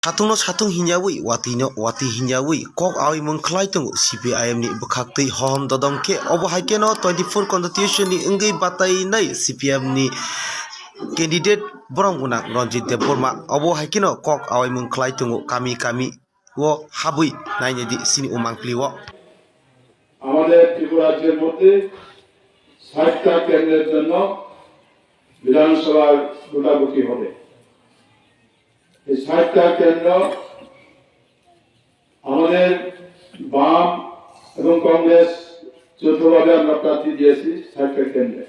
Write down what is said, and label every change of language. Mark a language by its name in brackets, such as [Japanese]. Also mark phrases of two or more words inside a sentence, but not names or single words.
[Kok Borok] Satung no satung hinjawi wati hinjawi kok awi mengklai tongo CPIM ni bekhakti hom dodong ke obo haike no 24 constitution ni enggai batai nai CPIM ni candidate borong guna Ranjit Deborma obo haike no kok awi mengklai tongo kami wo habui naine di sini umangkli wo [Bangla] আমাদের ত্রিপুরা রাজ্যের মধ্যে 60টা কেন্দ্রের জন্য বিধানসভার ভোটাভুটি হবে। এই 60টা কেন্দ্র আমাদের বাম এবং কংগ্রেস যৌথভাবে আমরা প্রার্থী দিয়েছি 60টা কেন্দ্রে।